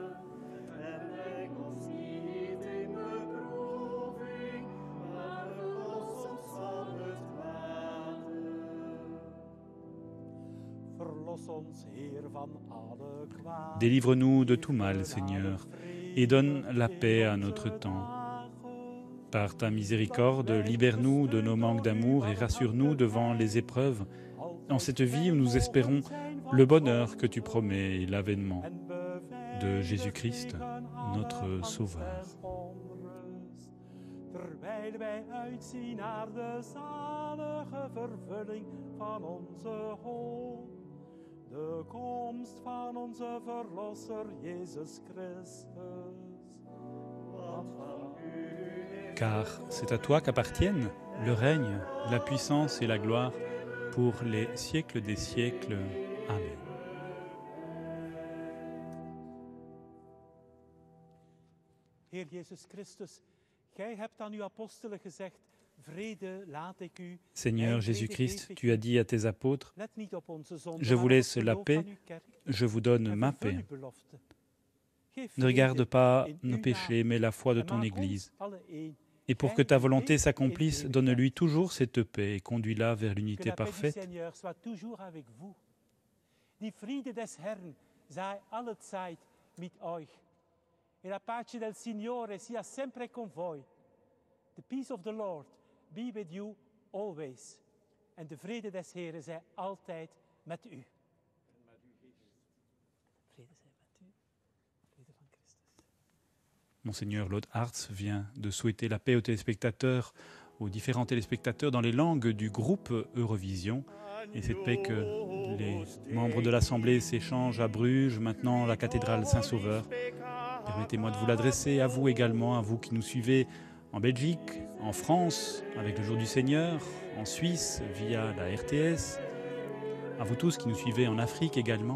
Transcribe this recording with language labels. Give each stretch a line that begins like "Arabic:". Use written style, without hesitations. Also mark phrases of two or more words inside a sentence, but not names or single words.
French: Délivre-nous de tout mal, Seigneur, et donne la paix à notre temps. Par ta miséricorde, libère-nous de nos manques d'amour et rassure-nous devant les épreuves, en cette vie où nous espérons le bonheur que tu promets et l'avènement de Jésus-Christ, notre Sauveur.
Dutch: Terwijl wij uitzien naar de zalige vervulling van onze hoop, de komst van onze Verlosser Jezus Christus.
French: Car c'est à toi qu'appartiennent le règne, la puissance et la gloire pour les siècles des siècles. Amen.
Dutch: Heer Jezus Christus, gij hebt aan uw apostelen gezegd: vrede laat ik u.
French: Seigneur Jésus-Christ, tu as dit à tes apôtres:
Dutch: Let niet op onze zonden,
French: je vous
Dutch: maar
French: laisse
Dutch: op het
French: la
Dutch: geloof
French: paix,
Dutch: van uw kerk
French: je vous donne
Dutch: en
French: ma
Dutch: vervul
French: paix.
Dutch: uw belofte. Geef
French: Ne regarde
Dutch: vrede
French: pas
Dutch: in
French: nos
Dutch: uw
French: péchés,
Dutch: naam
French: mais la foi de
Dutch: en
French: ton
Dutch: maak
French: Église.
Dutch: ons alle één.
French: Et pour que ta volonté s'accomplisse, donne-lui toujours cette paix et conduis-la vers Que l'unité la paix du parfaite. Seigneur soit toujours avec vous.
German: Die Friede des Herrn sei allezeit mit euch.
Italian: E la pace del Signore sia sempre con voi.
English: The peace of the Lord be with you always.
Dutch: En de vrede des Heren zij altijd met u. Vrede zij met u. Vrede van Christus.
French: Monseigneur Lode Hartz vient de souhaiter la paix aux téléspectateurs, aux différents téléspectateurs dans les langues du groupe Eurovision. Et cette paix que les membres de l'Assemblée s'échangent à Bruges, maintenant la cathédrale Saint-Sauveur. Permettez-moi de vous l'adresser à vous également, à vous qui nous suivez en Belgique, en France, avec le Jour du Seigneur, en Suisse, via la RTS, à vous tous qui nous suivez en Afrique également.